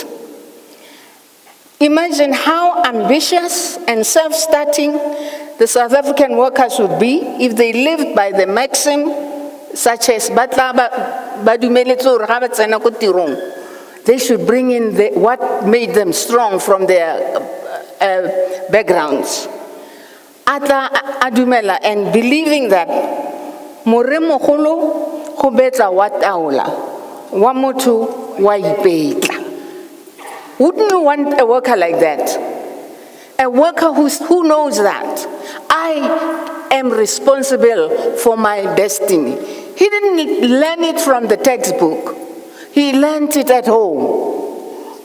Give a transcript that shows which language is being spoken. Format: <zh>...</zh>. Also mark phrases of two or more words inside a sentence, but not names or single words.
<en>Imagine how ambitious and self-starting the South African workers would be if they lived by the maxim such as they should bring in what made them strong from their backgrounds. And believing that</en> <tn>More mogolo go betla wa taola, wa motho wa ipetla.</tn> <en>Wouldn't you want a worker like that? A worker who knows that I am responsible for my destiny. He didn't learn it from the textbook. He learned it at home.</en>